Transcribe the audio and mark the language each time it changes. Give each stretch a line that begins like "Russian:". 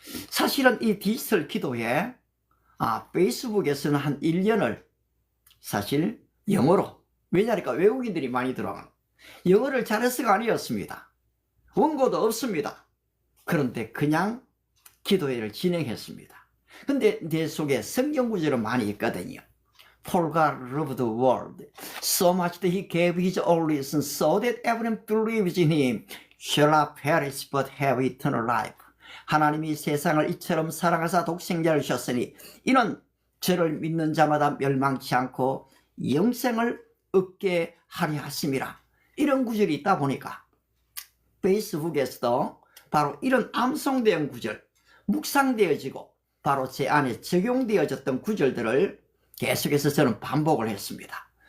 Korean: 사실은 이 디지털 기도회 페이스북에서는 한 1년을 사실 영어로, 왜냐니까 외국인들이 많이 들어가는, 영어를 잘해서가 아니었습니다. 원고도 없습니다. 그런데 그냥 기도회를 진행했습니다. 근데 내 속에 성경 구절은 많이 있거든요.
English: For God loved the world so much that he gave his only son so that everyone believes in him shall not perish but have eternal life.
Korean: 하나님이 세상을 이처럼 사랑하사 독생자를 주셨으니 이는 저를 믿는 자마다 멸망치 않고 영생을 얻게 하려 하심이라. 이런 구절이 있다 보니까 페이스북에서도 바로 이런 암송되어 구절, 묵상되어지고 바로 제 안에 적용되어졌던 구절들을 계속해서 저는 반복을 했습니다.